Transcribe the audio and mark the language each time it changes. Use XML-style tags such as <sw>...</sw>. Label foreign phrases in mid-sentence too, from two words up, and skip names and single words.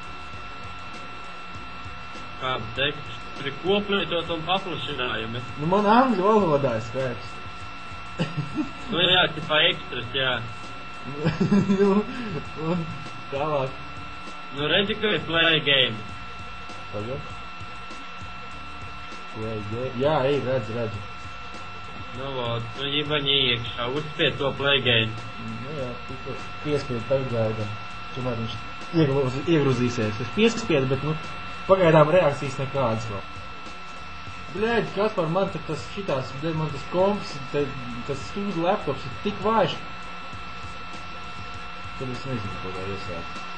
<lv>Kāda teksts? Tur ir koplietot un paplašinājumi. Man angļu valodā ir Skype's. Jā, tipā ekstras, jā. Un tālāk. Redzi, ka ir</lv> <en>play game.</en> <lv>Pagad.</lv> <en>Play game.</en> <lv>Jā, redzi. Jibaņi iekšā, uzspied to</lv> <en>play game.</en> <lv>Jā, tikko piespied tagad gaidam. Tomēr viņš iegrūzīsies. Es piespiedu, bet, pagaidām reakcijas nekādas vēl. Bļēģi, Kaspar, man tas komps, tas stūdu laptops ir tik vājš. Tad es nezinu, ko tā iesākt.</lv>